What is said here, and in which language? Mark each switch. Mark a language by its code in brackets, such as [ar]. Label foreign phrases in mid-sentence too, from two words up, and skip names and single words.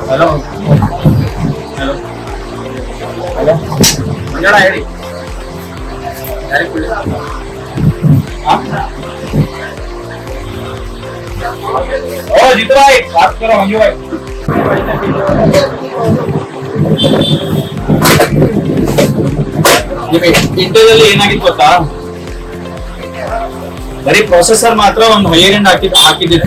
[kn] ಹಲೋ ಹಲೋ ಹಲೋ ಮಂಜಣ್ಣ ಹೇಳಿ. [hi] ओ जीतू भाई बात करो मंजू भाई. [kn] ಇಂಟರ್ವ್ಯೂಲ್ಲಿ ಏನಾಗಿತ್ತು ಗೊತ್ತಾ, ಬರೀ ಪ್ರೊಸೆಸರ್ ಮಾತ್ರ ಒಂದು [en] higher end [kn] ಹಾಕಿದ್ದಿತ್ತು.